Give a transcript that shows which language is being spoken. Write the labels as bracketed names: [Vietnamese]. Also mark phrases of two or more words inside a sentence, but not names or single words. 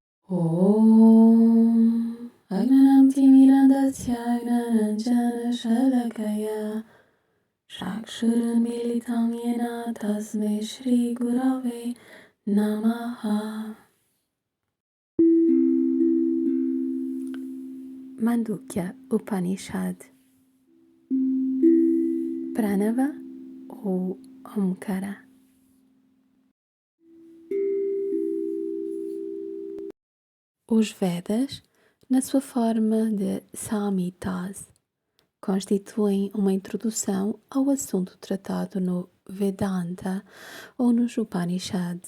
[Sanskrit] Om Agnanam Timirandasya Gnananjana Shalakaya Chakshurunmilitam Yena Tasmai Shri Gurave Namaha. [Portuguese] Mandukya Upanishad. Pranava ou Omkara. Os Vedas, na sua forma de Samhitas, constituem uma introdução ao assunto tratado no Vedanta ou nos Upanishads.